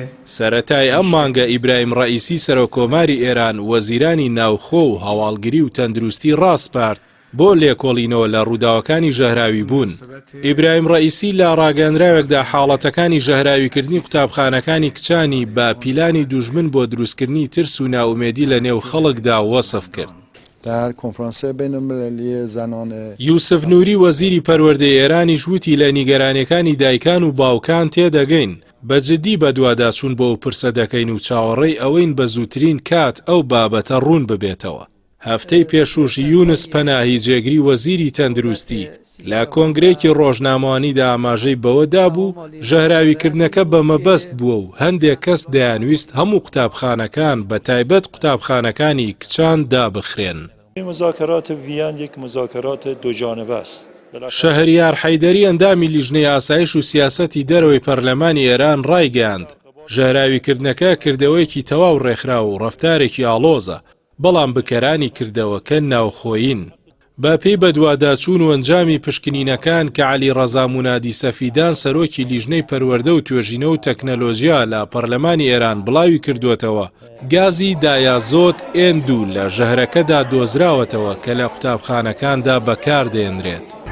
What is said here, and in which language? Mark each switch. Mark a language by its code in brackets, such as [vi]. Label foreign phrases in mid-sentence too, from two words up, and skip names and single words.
[ckb] سەرەتای ئەم مانگە ئیبراهیم ڕەئیسی سەرۆکۆماری ئێران وەزیرانی ناوخۆ و هەواڵگری و تەندروستی ڕاستپارت بۆ لێکۆڵینەوە لە ڕووداوەکانی ژەهراوی بوون. ئیبراهیم ڕەئیسی لە ڕاگەاندراوێکدا حاڵەتەکانی ژەهراویکردنی قوتابخانەکانی کچانی بە پیلانی دوژمن بۆ دروستکردنی ترس و ناومێدی لە نێو خەڵکدا وەسف کرد. [fa] در کنفرانس بین‌المللی زنان [ckb] یوسف نوری وەزیری پەروەردەی ئێرانیش وتی لە نیگەرانیەکانی دایکان و باوکان تێدەگەین بەجددی بەدواداچوون بۆ پرسە دەکەین و چاوەڕێی ئەوەین بە زووترین کات ئەو بابەتە ڕوون ببێتەوە. هەفتەی پێشووش یونس پەناهی جێگری وەزیری تەندروستی لە کۆنگرێکی ڕۆژنامەوانیدا ئاماژەی بەوەدا بوو ژەهراویکردنەکە بە مەبەست بووە و هەندێک کەس دەیانویست هەموو قوتابخانەکان بە تایبەت قوتابخانەکانی کچان دابخرێن. [fa] مذاکرات ویان یک مذاکرات دوجانبه است. [ckb] شەهریار حەیدەری ئەندامی لیژنەی ئاسایش و سیاسەتی دەرەوەی پەرلەمانی ئێران ڕایگەیاند ژەهراویکردنەکە کردەوەیەکی تەواو ڕێکخراوە و ڕەفتارێکی ئاڵۆزە بەڵام بکەرانی کردەوەکە ناوخۆیین. بە پێی بەدواداچوون و ئەنجامی پشکنینەکان کە عەلی ڕەزا مونادی سەفیدان سەرۆکی لیژنەی پەروەردە و توێژینە و تەکنەلۆژیا لە پەرلەمانی ئێران بڵاوی کردوێتەوە گازی دایازۆت N2 لە ژەهرەکەدا دۆزراوەتەوە کە لە قوتابخانەکاندا بەکاردێنرێت.